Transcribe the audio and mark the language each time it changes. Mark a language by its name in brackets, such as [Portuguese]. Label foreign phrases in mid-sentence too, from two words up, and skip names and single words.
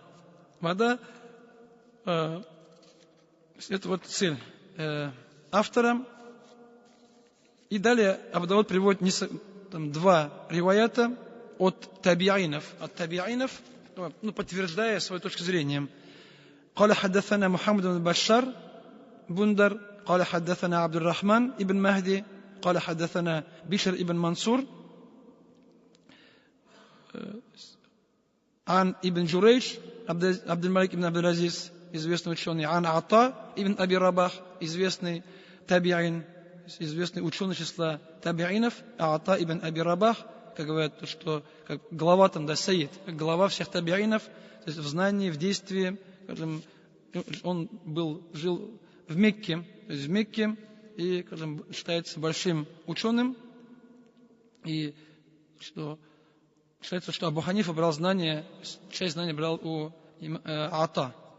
[Russian] Вода, это вот цель автора. И далее Абу Дауд приводит два риваята от табиинов, подтверждая свою точку зрения. [Arabic] قال حدثنا محمد بن بشار بندر قال حدثنا عبد الرحمن ابن مهدي قال حدثنا بشر ابن منصور عن ابن جريج عبد [Russian] الملك ابن عبد العزيز известный ученый, عن عطاء ابن أبي رباح известный табиин, известный ученый числа табиинов, Ата ибн Аби Рабах, как говорят, что как глава там, да, Саид, как глава всех табиинов, то есть в знании, в действии, скажем, он жил в Мекке, то есть в Мекке, и, скажем, считается большим ученым, и считается, что Абу Ханифа брал знания, часть знаний брал у Ата.